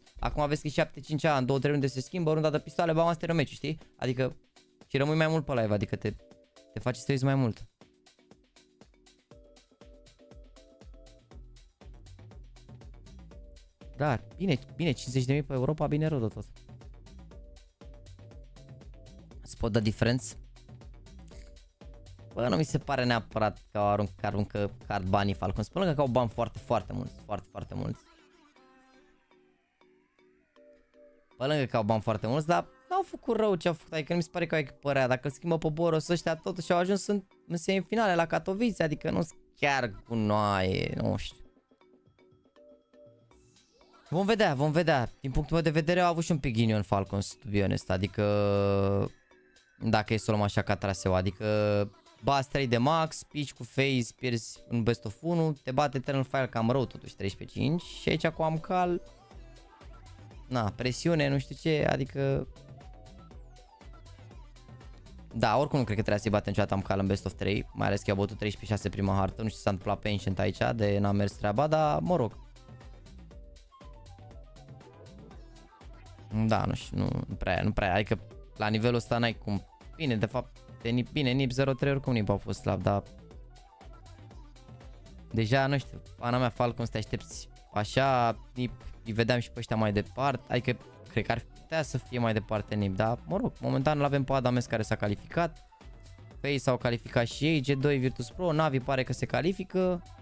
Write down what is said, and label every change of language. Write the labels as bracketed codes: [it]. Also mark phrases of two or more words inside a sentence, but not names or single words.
[ro] Acum vezi că e 7-5, în 2-3 runde se schimbă, runda de pistoale, bam, asta e meciul, știi? Adică și rămâi mai mult pe live, adică te faci să te uiți mai mult. Da, bine, 50.000 pe Europa, bine rău de tot. [en] Spot the difference. [ro] Bă, nu mi se pare neapărat că aruncă card banii Falcons. Pe lângă că au bani foarte mulți. Pe lângă că au bani foarte mulți, dar n-au făcut rău ce au făcut. Adică nu mi se pare că au echipărea. Dacă îl schimbă pe Boros ăștia totuși au ajuns în semifinale la Katowice. Adică nu sunt chiar gunoaie, nu știu. Vom vedea. Din punctul meu de vedere au avut și un pic ghinion Falcons, [en] to be honest. [ro] Adică dacă e să o luăm așa ca traseu, adică bați 3 de max, pici cu phase, pierzi în [en] best of 1, [ro] te bate Eternal Fire cam rău totuși 13-5 și aici cu Amcal, na, presiune, nu știu ce, adică da, oricum nu cred că trebuia să-i bate niciodată Amcal în [en] best of 3, [ro] mai ales că i-a bătut 13-6 prima hartă, nu știu ce s-a întâmplat pe Ancient aici, de n-a mers treaba, dar mă rog. Da, nu știu, nu prea, adică la nivelul ăsta n-ai cum. Bine, de fapt, NiP 0-3 oricum NiP au fost slab, dar deja, nu știu, pana mea Falcons te aștepți așa, NiP îi vedeam și pe ăștia mai departe, adică cred că ar putea să fie mai departe NiP, dar mă rog, momentan l-avem pe Adames care s-a calificat, FaZe s-au calificat și ei, G2 Virtus Pro, NaVi pare că se califică.